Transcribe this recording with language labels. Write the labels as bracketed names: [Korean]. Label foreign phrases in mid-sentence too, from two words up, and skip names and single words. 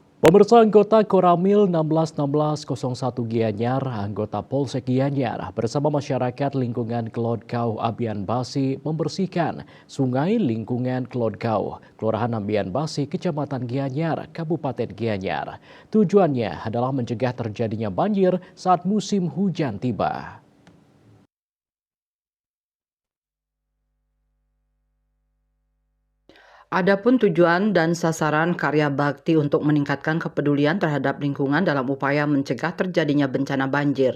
[Indonesian] Pemirsa anggota Koramil 161601 Gianyar, anggota Polsek Gianyar bersama masyarakat lingkungan Klodkau Abian Basi membersihkan sungai lingkungan Klodkau, Kelurahan Ambian Basi, Kecamatan Gianyar, Kabupaten Gianyar. Tujuannya adalah mencegah terjadinya banjir saat musim hujan tiba. Adapun tujuan dan sasaran karya bakti untuk meningkatkan kepedulian terhadap lingkungan dalam upaya mencegah terjadinya bencana banjir.